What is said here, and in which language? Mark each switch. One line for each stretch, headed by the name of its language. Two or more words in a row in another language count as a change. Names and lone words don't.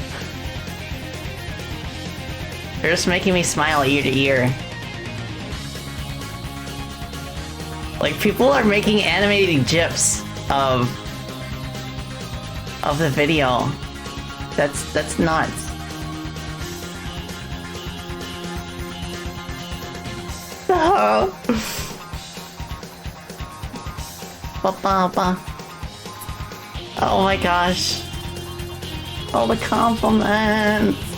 English: They're just making me smile ear to ear. Like, people are making animated GIFs of the video. That's nuts. Oh. Ba-ba-ba. Oh my gosh. All the compliments.